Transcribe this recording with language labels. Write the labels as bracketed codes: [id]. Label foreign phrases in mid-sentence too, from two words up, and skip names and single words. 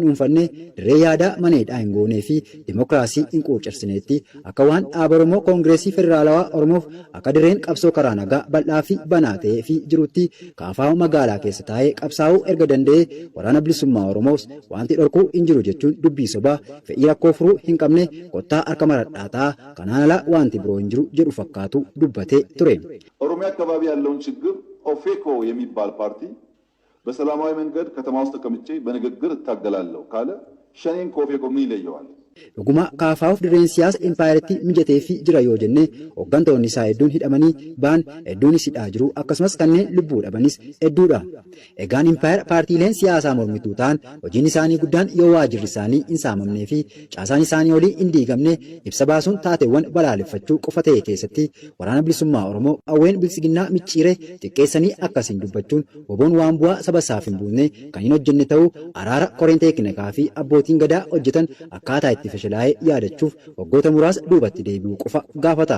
[om] dhuunfanne dirree yaadaa maneedhaa hin goonee fi dimokiraasii hin quucarsineetti akka waan dhaaba Oromoo Koongireesii Federaalawaa Oromoof akka dirreen qabsoo karaa nagaa bal'aa fi banaa ta'ee fi jirutti kaafaa magaalaa keessa taa'ee qabsaa'uu erga danda'ee waraana bilisummaa Oromoos wanti dhorkuu hin jiru jechuun dubbii sobaa fedhii rakkoo furuu hin qabne kottaa harka maradhaataa kanaan alaa wanti biroo hin jiru jedhu fakkaatu dubbatee ture. [am] ኦሮሚያ አካባቢ ያለውን ችግር ኦፌኮ የሚባል ፓርቲ በሰላማዊ መንገድ ከተማ ውስጥ ተቀምጬ በንግግር እታገላለሁ ካለ ሸኔን ከኦፌኮ ምን ይለየዋል? [om] Dhuguma kaafaaf dirreen siyaasa impaayiritti mijatee fi jira yoo jenne hooggantoonni isaa hedduun hidhamanii ba'an hedduunis hidhaa jiru akkasumas kanneen lubbuu dhabanis hedduudha. Egaan impaayira paartiileen siyaasaa mormituu ta'an hojiin isaanii guddaan yoo waajirri isaanii hin saamamnee fi caasaan isaanii olii hin diigamne ibsa baasuun taateewwan balaaleffachuu qofa ta'e keessatti waraana bilisummaa Oromoo qawween bilisiginnaa micciiree xiqqeessanii akkasiin dubbachuun WBOn waan bu'aa saba isaaf hin buufne kan hin hojjenne ta'uu araara koreen teeknikaa fi abbootiin gadaa hojjetan akkaataa itti fashalaa'ee yaadachuuf waggoota muraasa duubatti deebi'uu qofa gaafata.